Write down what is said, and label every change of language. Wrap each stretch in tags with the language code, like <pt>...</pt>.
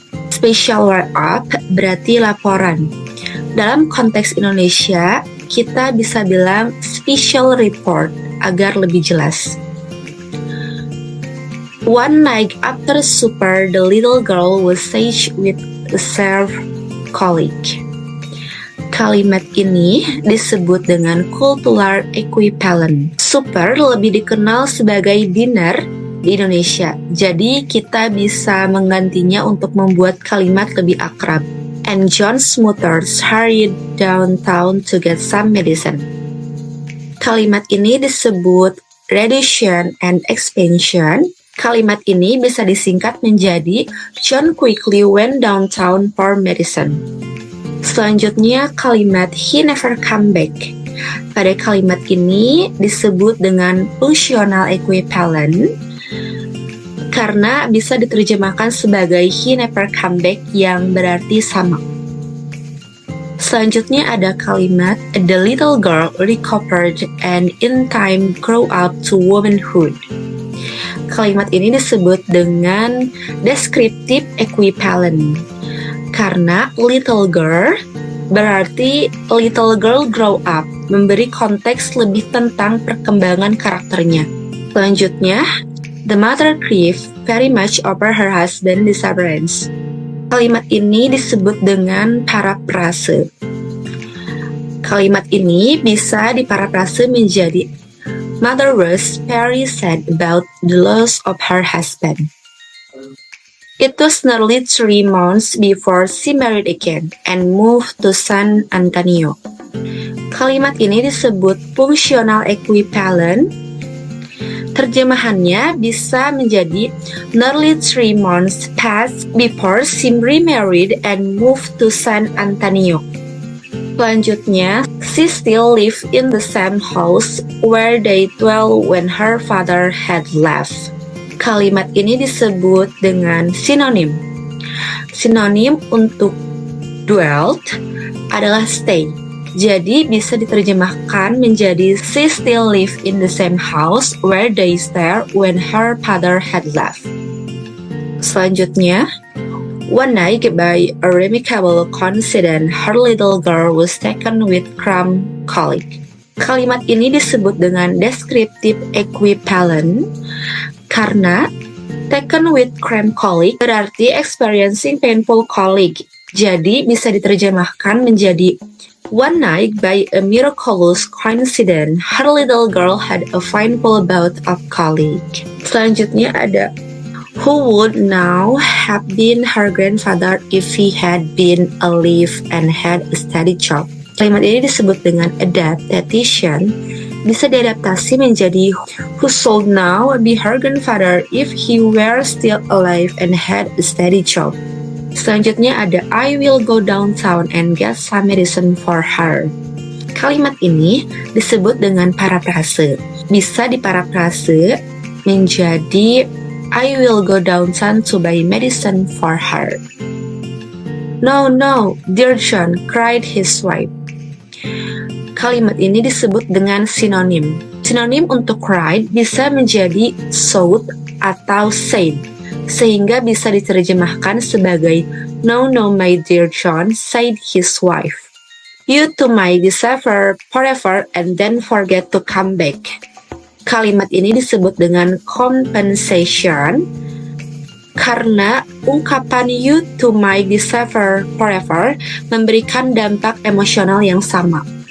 <id>Special write-up berarti laporan. Dalam konteks Indonesia, kita bisa bilang special report agar lebih jelas.</id> <en>One night after supper, the little girl was sage with a servant colleague.</en> <id>Kalimat ini disebut dengan cultural equivalent. Supper lebih dikenal sebagai dinner di Indonesia. Jadi kita bisa menggantinya untuk membuat kalimat lebih akrab.</id> <en>And John's mother hurried downtown to get some medicine.</en> <id>Kalimat ini disebut reduction and expansion. Kalimat ini bisa disingkat menjadi</id> <en>John quickly went downtown for medicine.</en> <id>Selanjutnya kalimat</id> <en>he never come back.</en> <id>Pada kalimat ini disebut dengan functional equivalent karena bisa diterjemahkan sebagai</id> <en>he never come back</en> <id>yang berarti sama. Selanjutnya ada kalimat</id> <en>the little girl recovered and in time grew up to womanhood.</en> <id>Kalimat ini disebut dengan descriptive equivalent karena little girl berarti</id> <en>little girl grow up,</en> <id>memberi konteks lebih tentang perkembangan karakternya. Selanjutnya,</id> <en>the mother grieved very much over her husband's disappearance.</en> <id>Kalimat ini disebut dengan paraphrase. Kalimat ini bisa diparaphrase menjadi</id> <en>mother was very sad about the loss of her husband. It was nearly 3 months before she married again and moved to San Antonio.</en> <id>Kalimat ini disebut functional equivalent. Terjemahannya bisa menjadi</id> <en>nearly 3 months passed before she remarried and moved to San Antonio.</en> <id>Selanjutnya,</id> <en>she still lived in the same house where they dwelt when her father had left.</en> <id>Kalimat ini disebut dengan sinonim. Sinonim untuk dwelt adalah stay. Jadi bisa diterjemahkan menjadi</id> <en>she still live in the same house where they stayed when her father had left.</en> <id>Selanjutnya,</id> <en>one night by a remarkable coincidence, her little girl was taken with crumb colic.</en> <id>Kalimat ini disebut dengan descriptive equivalent karena</id> <en>taken with cramp colic</en> <id>berarti</id> <en>experiencing painful colic. Jadi bisa diterjemahkan menjadi one night by a miraculous coincidence, her little girl had a painful bout of colic.</en> <id>Selanjutnya ada</id> <en>who would now have been her grandfather if he had been alive and had a steady job.</en> <id>Kalimat ini disebut dengan adaptation. Bisa diadaptasi menjadi</id> <en>who should now be her grandfather if he were still alive and had a steady job.</en> <id>Selanjutnya ada</id> <en>I will go downtown and get some medicine for her.</en> <id>Kalimat ini disebut dengan paraphrase.</id> <en>Bisa diparaphrase menjadi I will go downtown to buy medicine for her. No, no, dear John, cried his wife.</en> <id>Kalimat ini disebut dengan sinonim. Sinonim untuk cried bisa menjadi shout atau said, sehingga bisa diterjemahkan sebagai</id> <en>no, no, my dear John, said his wife. You two might disappear forever and then forget to come back.</en> <id>Kalimat ini disebut dengan compensation karena ungkapan</id> <en>you two might disappear forever</en> <id>memberikan dampak emosional yang sama.</id>